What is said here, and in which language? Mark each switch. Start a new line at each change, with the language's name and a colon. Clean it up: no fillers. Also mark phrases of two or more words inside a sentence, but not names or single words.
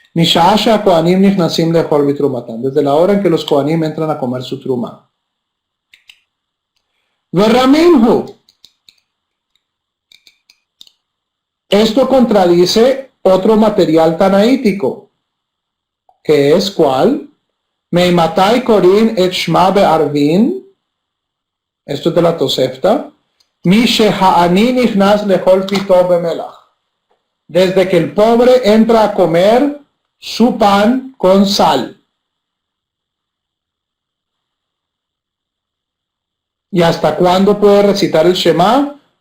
Spanish: Desde la hora en que los Kohanim entran a comer su truma. Esto contradice otro material tanaítico, que es ¿cuál?
Hebrew: מאימתי קורין את שמע בערבין.
Spanish: Esto es de la Tosefta. Desde que el pobre entra a comer su pan con sal. ¿Y hasta cuándo puede recitar el Shema?